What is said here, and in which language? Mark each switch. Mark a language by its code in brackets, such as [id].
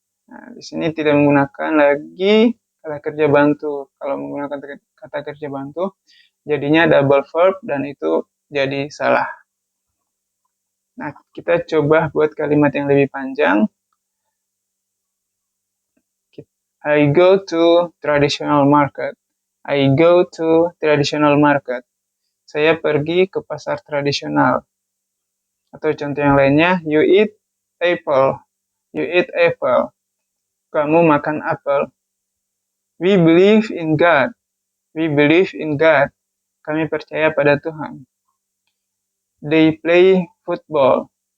[id] Nah, di sini tidak menggunakan lagi kata kerja bantu. Kalau menggunakan kata kerja bantu, jadinya double verb dan itu jadi salah. Nah, kita coba buat kalimat yang lebih panjang. [en] I go to traditional market. I go to traditional market. [id] Saya pergi ke pasar tradisional. Atau contoh yang lainnya, [en] you eat apple. You eat apple. [id] Kamu makan apel. [en] We believe in God. We believe in God. [id] Kami percaya pada Tuhan. [en] They play football.